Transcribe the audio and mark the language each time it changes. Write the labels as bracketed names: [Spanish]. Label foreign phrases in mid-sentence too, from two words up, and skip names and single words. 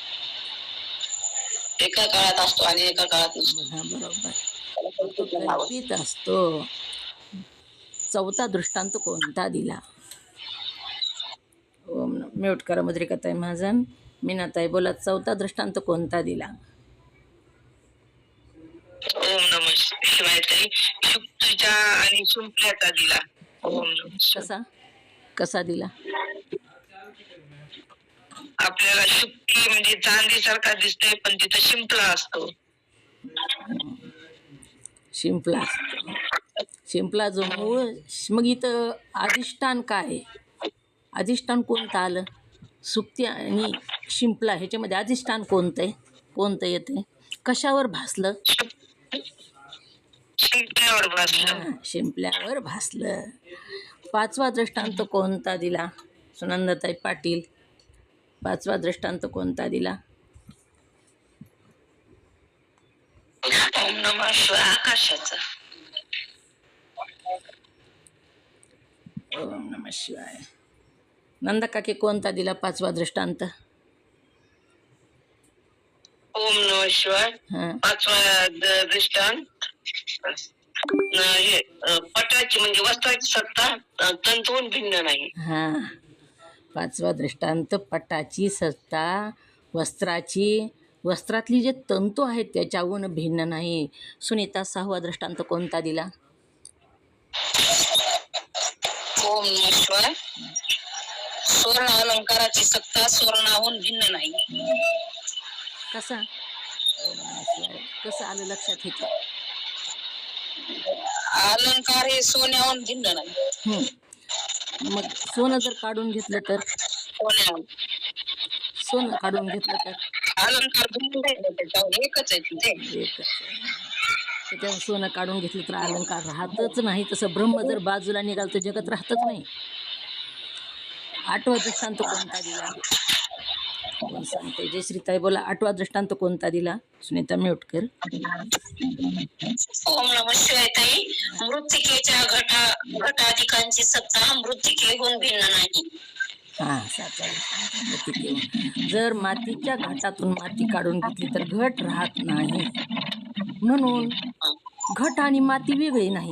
[Marathi] एका काळात असतो आणि एका काळात नसतो. हा, बरोबर, तो कल्पित असतो. चौथा दृष्टांत कोणता दिला? ओम म्यूट करा मुद्रिकाताई महाजन. मीनाताई बोला, चौथा दृष्टांत कोणता दिला? [Sanskrit] ओम नमः शिवाय ताई. [Marathi] शुक्तीचा आणि शिंपल्याचा दिला. [Sanskrit] ओम नमः शिवाय. [Marathi] कसा दिला? आपल्याला शुक्ती म्हणजे चांदी सारखा दिसतोय पण तिथं शिंपला असतो. शिंपला असतो. शिंपला जो मूळ. मग इथं अधिष्ठान काय आहे? अधिष्ठान कोणतं आलं? सुक्ती आणि शिंपला ह्याच्यामध्ये अधिष्ठान कोणतं आहे? कोणतं येते? कशावर भासलं? शिंपल्यावर भासलं. हां, शिंपल्यावर भासलं. पाचवा दृष्टांत कोणता दिला सुनंदाताई पाटील? पाचवा दृष्टांत कोणता दिला? [Sanskrit] ओम नमः शिवाय. आकाशाचा. ओम नमः शिवाय. [Marathi] नंदा काकी कोणता दिला पाचवा दृष्टांत? [Sanskrit] ओम नमः शिवाय. [Marathi] हां, पाचवा दृष्टांत हे पटाची म्हणजे वस्त्राची सत्ता तंतून भिन्न नाही. हां. पाचवा दृष्टांत पटाची सत्ता वस्त्रातली जे तंतू आहेत त्याच्याहून भिन्न नाही. सुनीता सहावा दृष्टांत कोणता दिला? [Sanskrit] ओम नमः शिवाय. [Marathi] स्वर्ण अलंकाराची सत्ता स्वर्णाहून भिन्न नाही. कसा? [Sanskrit] ओम नमः शिवाय. [Marathi] कसं आलं लक्षात ह्याच्या? अलंकार हे सोन्याहून भिन्न नाही. मग सोनं जर काढून घेतलं तर? सोनं काढून घेतलं तर अलंकार भिन्न नाही, त्याच्यावर एकच आहे तिथे. एकच आहे. त्याच्यावर सोनं काढून घेतलं तर अलंकार राहतच नाही. तसं ब्रह्म जर बाजूला निघाल तर जगत राहतच नाही. आठवा दृष्टांत कोणता दिला? कोण सांगते? जयश्रीताई बोला, आठवा दृष्टांत कोणता दिला? सुनीता म्यूट कर. [Sanskrit] ओम नमः शिवाय ताई. [Marathi] मृत्तिकेच्या घटाधिकांची सत्ता मृत्तिकेहून भिन्न नाही. हां, सातवा दृष्टांत मृत्तिकेहून. जर मातीच्या घटातून माती काढून घेतली तर घट राहत नाही. म्हणून घट आणि माती वेगळी नाही.